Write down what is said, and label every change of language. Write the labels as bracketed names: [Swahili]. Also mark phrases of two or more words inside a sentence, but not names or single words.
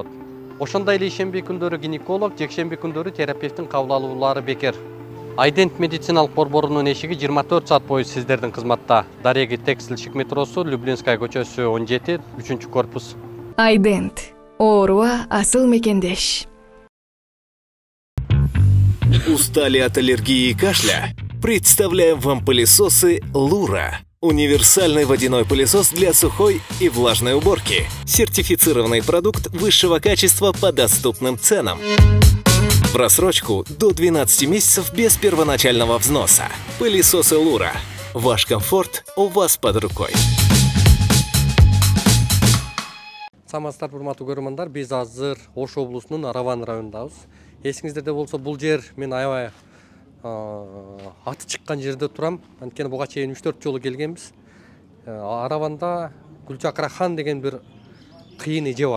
[Kyrgyz] Ошондой эле ишемби күндөрү гинеколог, жекшемби күндөрү терапевтин кабыл алуулары бекер. Айдент медициналык борборунун эшиги 24 саат бою сиздердин кызматта. Дареги текстилшик метросу, Люблинская көчөсү 17, 3-корпус. Айдент. Ооруга асыл мекендеш. [Russian] Устали от аллергии и кашля? Представляем вам пылесосы Лура. Универсальный водяной пылесос для сухой и влажной уборки. Сертифицированный продукт высшего качества по доступным ценам. В рассрочку до 12 месяцев без первоначального взноса. Пылесосы Лура. Ваш комфорт у вас под рукой. [Kyrgyz] Саламатсыздар, урматтуу көрөрмандар. Биз азыр Ош облусунун Араван районундабыз. Эсиңиздерде болсо, бул жер мен аябай аты чыккан жерде турам. Анткени буга чейин 3-4 жолу келгенбиз. Араванда Гүлчакрахан деген бир кыйын эже бар.